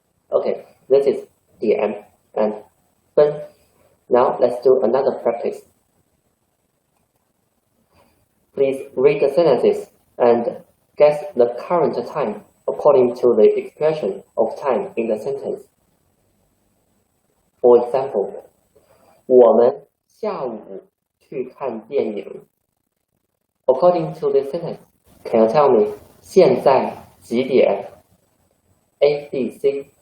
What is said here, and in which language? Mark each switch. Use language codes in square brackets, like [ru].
[en] Okay, this is 点 and 分。 Now let's do another practice. Please read the sentences and guess the current time according to the expression of time in the sentence. For example, [zh] 我们下午去看电影。 [en] According to this sentence, can you tell me [zh] 现在几点 [en] ？A, B, C.